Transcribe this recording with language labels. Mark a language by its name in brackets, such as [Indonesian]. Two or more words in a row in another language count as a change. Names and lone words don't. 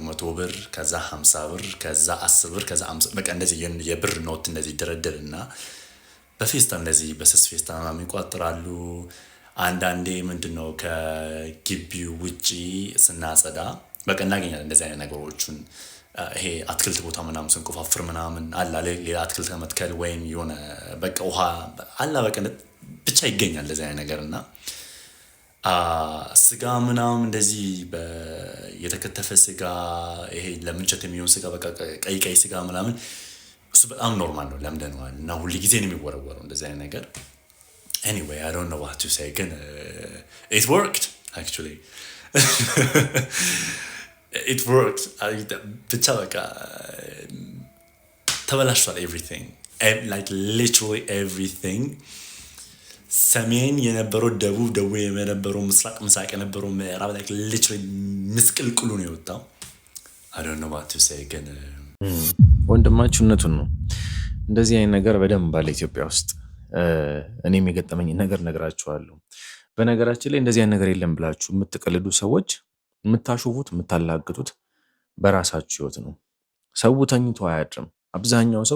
[Amharic] 100 ብር፣ ከዛ 50 ብር፣ ከዛ 10 ብር፣ ከዛ 50 በቃ እንደዚህ የብር ኖት እንደዚህ ይደረደርና በፌስታ እንደዚህ በስስ ፌስታ ምናምን ይቋጥራሉ። አንዳንዴ ምንድነው ከግቢው ውጪ ስናጸዳ በቃ እናገኛለን እንደዚህ አይነት ነገሮችን። ይሄ አትክልት ቦታ ምናምን ስንቆፋፍር ምናምን አላ ሌላ አትክልት ከመትከል ወይም የሆነ በቃ ውሃ አላ በቃ ብቻ ይገኛል እንደዚህ አይነት ነገር። እና ስጋ ምናምን እንደዚህ የተከተፈ ስጋ ይሄ ለምንቸት የሚሆን ስጋ በቃ ቀይ ስጋ ምናምን እሱ በጣም ኖርማል ነው፣ ለምደነዋል። እና ሁሉ ጊዜ ነው የሚወረወረው እንደዚህ አይነት ነገር። [English] anyway I don't know what to say [Amharic] ግን [English] it worked actually it worked [Amharic] ብቻ በቃ ተበላሽቷል [English] everything like literally everything። [Amharic] ሰሜን የነበረው ደቡብ፣ ደቡብ የነበረው ምስራቅ፣ ምስራቅ የነበረው ምዕራብ [English] like literally [Amharic] ምስቅልቅሉ ነው የወጣው። [English] I don't know what to say [Amharic] ግን ወንድማችሁነቱን ነው። እንደዚህ አይነት ነገር በደንብ ባለ ኢትዮጵያ ውስጥ እኔም የገጠመኝ ነገር ነግራችኋለሁ። በነገራችን ላይ እንደዚህ አይነት ነገር የለም ብላችሁ የምትቀልዱ ሰዎች የምታሾፉት የምታላግጡት በራሳችሁ ህይወት ነው። ሰው ተኝቶ አያድርም። አብዛኛው ሰው